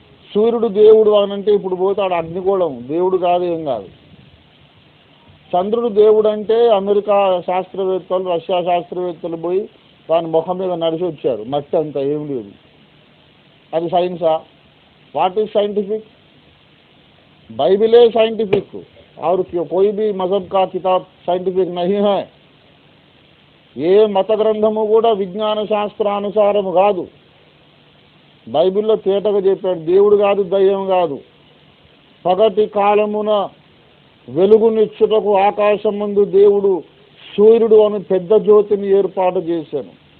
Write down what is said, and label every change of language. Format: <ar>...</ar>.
<te>సూర్యుడు దేవుడు అనంటే ఇప్పుడు పోతాడు అగ్నిగోళం, దేవుడు కాదు, ఏం కాదు. చంద్రుడు దేవుడు అంటే అమెరికా శాస్త్రవేత్తలు, రష్యా శాస్త్రవేత్తలు పోయి దాని ముఖం మీద నడిచి వచ్చారు, మట్టి అంతా ఏం లేదు. అది సైన్సా?</te> <en>What is scientific?</en> <hi>Bible scientific और कोई भी मजहब का किताब साइंटिफिक नहीं है.</hi> <te>ఏ మత గ్రంథము కూడా విజ్ఞాన శాస్త్రానుసారము కాదు. బైబిల్లో తేటగా చెప్పాడు, దేవుడు కాదు, దయ్యం కాదు. పగటి కాలమున వెలుగునిచ్చుటకు ఆకాశం ముందు దేవుడు సూర్యుడు అని పెద్ద జ్యోతిని ఏర్పాటు చేశాను.</te>